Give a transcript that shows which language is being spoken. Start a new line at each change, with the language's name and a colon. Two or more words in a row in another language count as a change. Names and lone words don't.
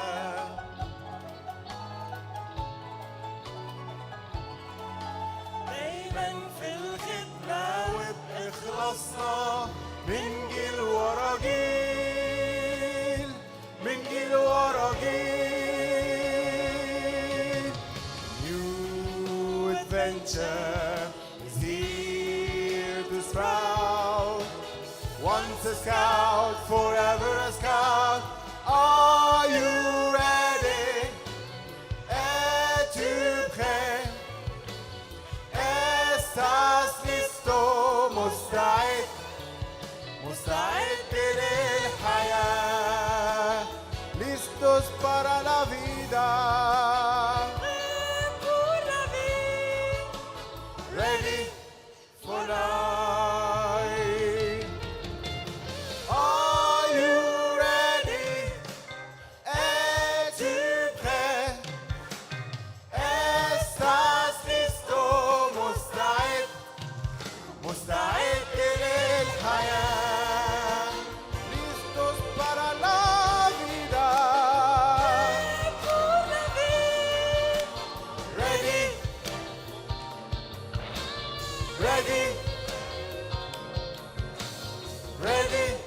Arabic: دايما في الخدمة وبإخلاصنا من جيل ورا جيل، من جيل ورا جيل.
English: New adventure is here to sprout. Once a scout, forever a scout. Are you ready?
French: Es-tu prêt?
Spanish: Estás listo?
Arabic: مستعد؟ مستعد للحياة.
Spanish: Listos para la vida.
English: Ready for life. Are you ready?
French: Es-tu prêt?
Spanish: Estás listo?
Arabic: مستعد؟ مستعد للحياة.
Spanish: Listos para la vida.
English: Ready? Ready? Ready?